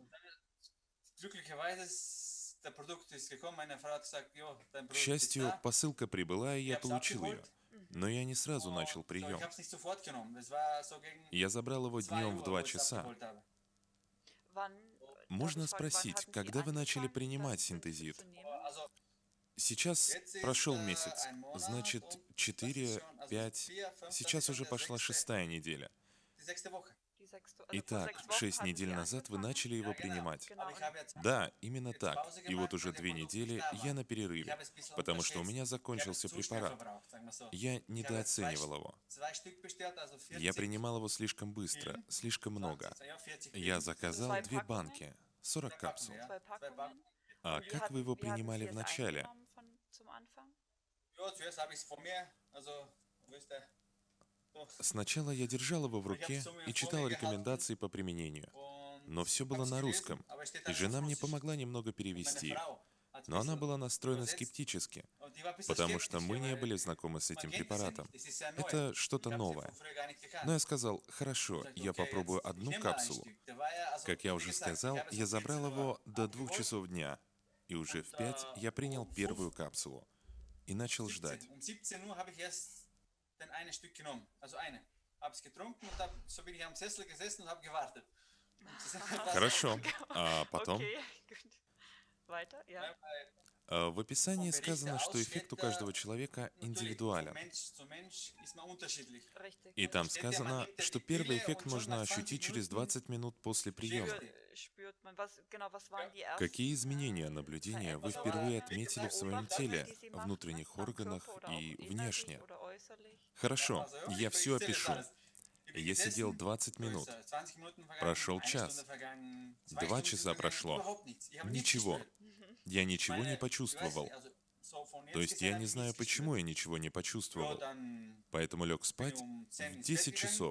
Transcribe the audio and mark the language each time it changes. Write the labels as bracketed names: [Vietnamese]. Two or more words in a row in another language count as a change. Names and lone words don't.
[Russian] К счастью, посылка прибыла, и я получил ее. Но я не сразу начал прием. Я забрал его днем в 2 часа. [German] Wann, [Russian] Можно [German] darf ich fragen, wann [Russian] спросить, [German] hatten Sie [Russian] когда вы начали [German] angefangen, [Russian] принимать [German] das [Russian] синтезид? [German] zu nehmen? [Russian] Сейчас прошел месяц, значит, 4, 5, сейчас уже пошла 6-я неделя. [German] Die 6. Also vor [Russian] Итак, [German] 6 Wochen [Russian] 6 [German] hatten [Russian] недель [German] Sie [Russian] назад вы [German] angefangen? [Russian] начали его принимать. [German] Genau. Und [Russian] Да, именно так. И вот уже 2 недели я на перерыве, потому что у меня закончился препарат. Я недооценивал его. Я принимал его слишком быстро, слишком много. Я заказал 2 банки, 40 капсул. [German] 2 Packungen. [Russian] А [German] Und [Russian] как вы его [German] wie hatten [Russian] принимали [German] Sie [Russian] в [German] es [Russian] начале? [German] eingenommen zum Anfang? [Russian] Сначала я держал его в руке и читал рекомендации по применению. Но все было на русском, и жена мне помогла немного перевести. Но она была настроена скептически, потому что мы не были знакомы с этим препаратом. Это что-то новое. Но я сказал, хорошо, я попробую одну капсулу. Как я уже сказал, я забрал его до 2 часов дня, и уже в 5 я принял первую капсулу и начал ждать. Хорошо. А потом [German] Okay, gut. Weiter, ja. [Russian] в описании сказано, что эффект у каждого человека индивидуален. [German] Richtig. [Russian] И там сказано, что первый эффект можно ощутить через 20 минут после приема. [German] Spürt man, was waren die ersten [Russian] Какие изменения, наблюдения вы впервые отметили в своем теле, внутренних органах и внешне? [German] oder äußerlich? [Russian] Хорошо, я все опишу. Я сидел 20 минут. Прошел час. 2 часа прошло. Ничего. Я ничего не почувствовал. То есть я не знаю, почему я ничего не почувствовал. Поэтому лег спать в 10 часов.